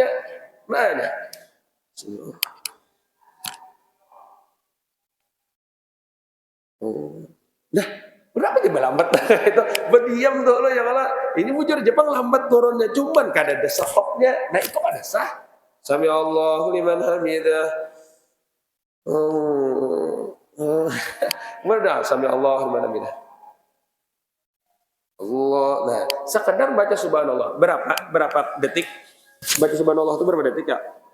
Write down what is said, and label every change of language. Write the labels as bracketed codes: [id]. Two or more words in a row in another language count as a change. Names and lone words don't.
[bjn] Nah, ada. Nah, berapa dia lambat itu berdiam dulu ya kalau ini bujur Jepang lambat turunnya, cuman kada ada stopnya. Nah, itu kada sah. [ar] سمع الله لمن حمده. [bjn] Mana [ar] سمع الله لمن حمده. [bjn] Allah. Nah, sekedar baca subhanallah. Berapa detik? Baca subhanallah itu berapa detik ya?